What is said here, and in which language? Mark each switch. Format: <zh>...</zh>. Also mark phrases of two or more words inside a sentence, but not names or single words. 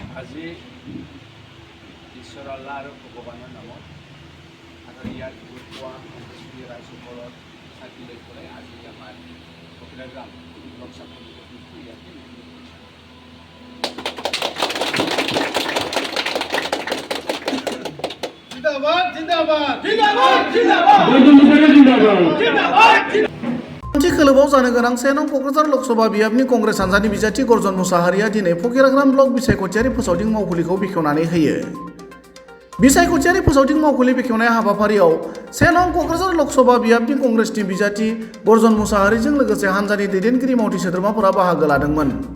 <as>আজি ঈশ্বৰ আল্লাহ আৰু ভগৱানৰ নামত আৰু ইয়াত ভোট পোৱা সন্তুষ্টি ৰাইজসকলৰ চাকি লৈ পেলাই আজি আমাৰ কপিলাগ্ৰাম লোকসভা সমিতিটো ইয়াতে জিন্দাবাদ জিন্দাবাদ জিন্দাবাদ জিন্দাবাদ</as> <brx>জিন্দাবাদ खोलोबाव जानो गोनां 1 नं क'क्राझार लकसभा बियाबनि कंग्रेस हान्जानि बिजाथि गर्जन मुसाहारिया दिनै फकिराग्राम ब्लक बिसायख'थियारि फोसावदिं मावखुलिखौ बेखेवनानै होयो। बिसायख'थियारि फोसावदिं मावखुलि बेखेवनाय हाबाफारियाव 1 नं क'क्राझार लकसभा बियाबनि कंग्रेसनि बिजाथि गर्जन मुसाहारिजों लोगोसे हान्जानि दैदेनगिरि मावथि सोद्रोमाफोरा बाहागो लादोंमोन।</brx>